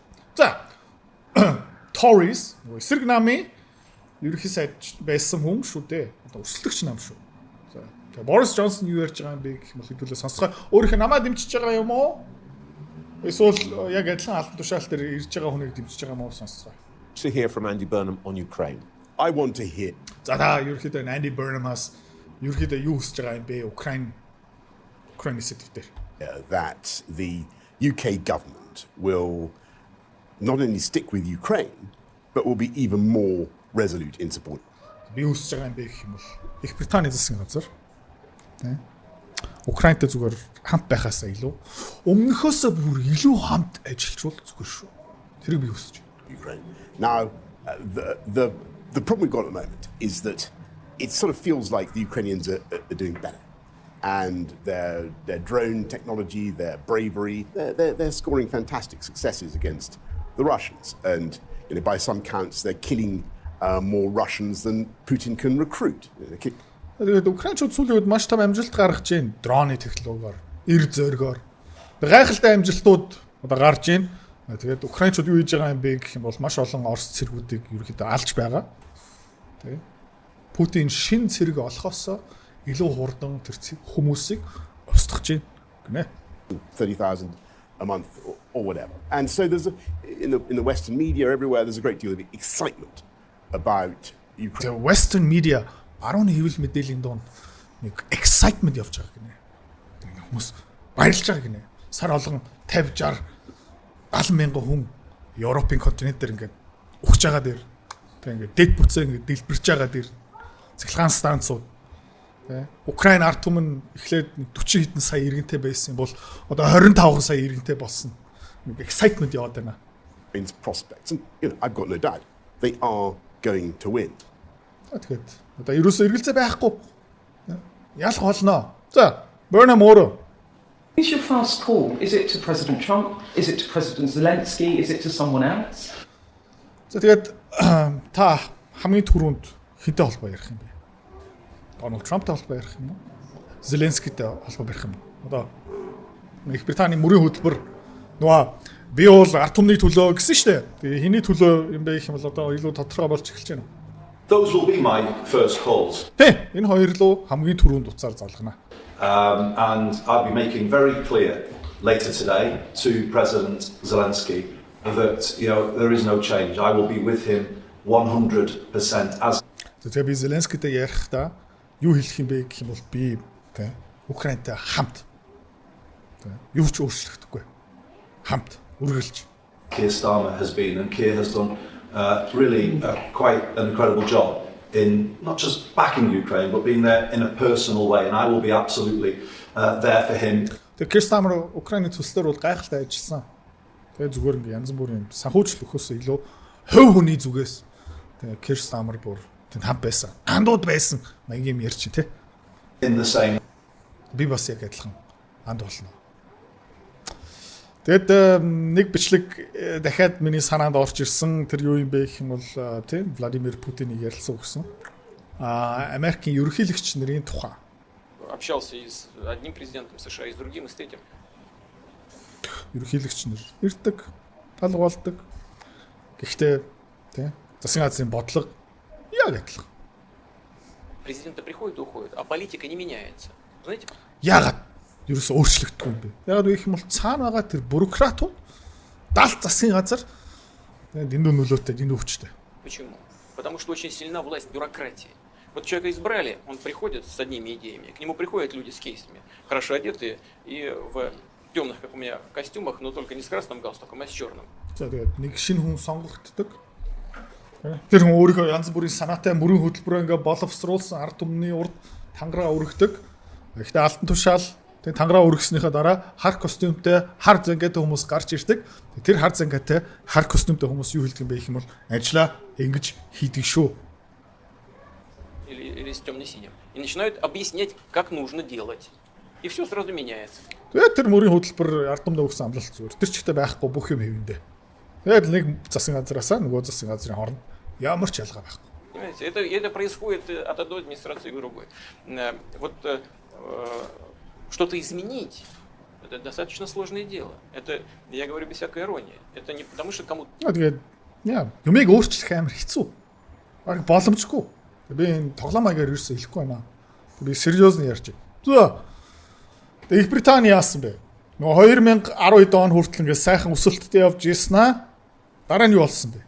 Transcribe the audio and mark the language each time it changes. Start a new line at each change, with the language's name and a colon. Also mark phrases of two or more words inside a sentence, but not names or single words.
Mongolian: За Tories эсрэг намын ерөнхий сайд байсан хүн шүү дээ. Одоо өрсөлдөгч нам шүү. За тэгээ Boris Johnson юу ярьж байгаа юм бэ гэх юм бол хэдүүлээ сонсгоо. Өөрийнхөө намаа дэмжиж байгаа юм уу? Эсвэл яг адилхан албан тушаал дээр ирж байгаа хүнийг дэмжиж байгаа юм уу сонсгоо.
English: To hear from Andy Burnham on Ukraine. I want to hear.
Mongolian: За ерөнхийдөө Andy Burnham-аас ерөнхийдөө юу хүсэж байгаа юм бэ? Украины сэдвээр.
English: That the UK government will not only stick with Ukraine, but will be even more resolute in support.
Mongolian: Би үсэж байгаа юм бэ гэх юм бол Их Британий засгийн газар тийм Украинтай зүгээр хамт байхаасаа илүү өмнөхөөсөө бүр илүү хамт ажиллажвал зүгээр шүү. Тэрийг би үсэж байна.
English: Ukraine. Now, the problem we've got at the moment is that it sort of feels like the Ukrainians are doing better, and their drone technology, their bravery, they're scoring fantastic successes against the Russians, and by some counts they're killing more Russians than Putin can recruit.
Mongolian: Тэгээд Украинчууд сүүлийн үед маш том амжилт гаргаж байна. Дроны технологиор, эр зөөргөөр. Гайхалтай амжилтууд одоо гарч байна. Тэгээд Украинчууд юу хийж байгаа юм бэ гэх юм бол маш олон Орос цэргүүдийг ерөөхдөө алж байгаа. Тэ. Путин шин цэрэг олохоос илүү хурдан тэр хүмүүсийг устгах байна гинэ.
English: 30,000 a month or whatever. And so there's in the Western media everywhere there's a great deal of excitement about Ukraine. The Western media
Mongolian: барууны хэвлэл мэдээллийн донд нэг excitement явж байгаа гинэ. Нэг хүмүүс баярлж байгаа гинэ. Сар болгон 50 60 70,000 хүн Европын континент дээр ингээд ухаж байгаа дээр тэг ингээд дэд бүтсээ ингээд дэлбэрч байгаа дээр цахилгаан станцууд тэг Украин ард түмэн эхлээд 40 хэдэн сая иргэнтэй байсан бол одоо 25 сая иргэнтэй болсон. Нэг excitement яваад байна.
English: Means prospects, and I've got no doubt they are going to win.
Mongolian: Тэгээд одоо ерөөсөө эргэлзээ байхгүй. Ялах болно. За, Burnham өөрөө.
English: Is your first call? Is it to President Trump? Is it to President Zelensky? Is it to someone else?
Mongolian: За тэгээд та хамгийн түрүүнд хинтэй холбоо ярих юм бэ? Donald Trumpтай холбоо ярих юм уу? Зеленскийтэй холбоо барих юм уу? Одоо Их Британий мөрийн хөтөлбөр нөгөө би бол ард түмний төлөө гэсэн шүү дээ. Тэгээ хэний төлөө юм бэ гэх юм бол одоо илүү тодорхой болж эхэлж байна.
English: Those will be my first calls.
Mongolian: Тэ энэ хоёр руу хамгийн түрүүнд уцаар залгана.
English: And I'll be making very clear later today to President Zelensky that there is no change. I will be with him 100% as.
Mongolian: Тэгээ би Зеленскийтэй ярихдаа юу хэлэх юм бэ гэх юм бол би тэ Украинтай хамт тэ юу ч өөрчлөгдөхгүй. Хамт үргэлж.
English: Keir Starmer has been, and Keir has done really quite an incredible job in not just backing Ukraine, but being there in a personal way, and I will be absolutely there for him.
Mongolian: Тэгээ Keir Starmer Украины төслөөр бол гайхалтай ажилласан. Тэгээ зүгээр ингээ янз бүрийн санхүүжил өгөхөөс илүү хувь хүний зүгээс тэгээ Keir Starmer бүр тэнд хамт байсан. Андууд байсан. Маягийн юм ярьчих тий.
English: In the same.
Mongolian: Би бас яг адилхан анд болно. Тэгэд нэг бичлэг дахиад миний санаанд орж ирсэн тэр юу юм бэ гэх юм бол тийм Владимир Путиний ярилцсан өгсөн. Америкийн ерөнхийлөгч нарын тухай.
Russian: Общался и с одним президентом США, и с другим, и с третьим.
Mongolian: Ерөнхийлөгч нар ирдэг, талгуулдаг. Гэхдээ тийм засгийн газрын бодлого Яг адилхан.
Russian: Президенты приходят и уходят, а политика не меняется. Знаете?
Mongolian: Яагаад ерөөсөө өөрчлөгдөхгүй юм бэ? Яагаад вэ гэх юм бол цаана байгаа тэр бюрократууд даалт засгийн газар дэндүү нөлөөтэй, дэндүү хүчтэй.
Russian: Почему? Потому что очень сильна власть бюрократии. Вот человека избрали, он приходит с одними идеями, к нему приходят люди с кейсами, хорошо одетые и в темных, как у меня, костюмах, но только не с красным галстуком, а с черным.
Mongolian: За тэгээд нэг шинэ хүн сонгогддог. Тэр хүн өөрийнхөө янз бүрийн санаатай мөрөн хөтөлбөрөө ингээ боловсруулсан ард түмний урд тангараа өргөдөг. Гэхдээ алтан тушаал тэг тангараа өргөснийхаа дараа хар костюмтэй хар зангаатай хүмүүс гарч ирдэг. Тэр хар зангаатай хар костюмтэй хүмүүс юу хэлдэг юм бэ гэх юм бол ажлаа ингэж хийдэг шүү.
Russian: Или с темно-синим. И начинают объяснять, как нужно делать. И все сразу меняется.
Mongolian: Тэгээд тэр мөрийн хөтөлбөр ард түмдээ өгсөн амлалт зүгээр. Тэр ч ихтэй байхгүй бүх юм хэвэндээ. Тэгээд нэг засгийн газараасаа нөгөө засгийн газрын хооронд ямар ч ялгаа байхгүй.
Russian: Понимаете, это происходит от одной администрации к другой. Вот что-то изменить, это достаточно сложное дело. Это, я говорю без всякой иронии. Это не потому, что кому-то...
Mongolian: Тэгээд юмыг өөрчлөх амар хэцүү. Бараг боломжгүй. Би энэ тоглоом маягаар ерөөсөө хэлэхгүй байна. Би сериозны ярьж байна. За. Их Британи яасан бэ? Нөгөө 2012 он хүртэл ингээд сайхан өсөлттэй явж ийсэн дараа нь юу болсон бэ?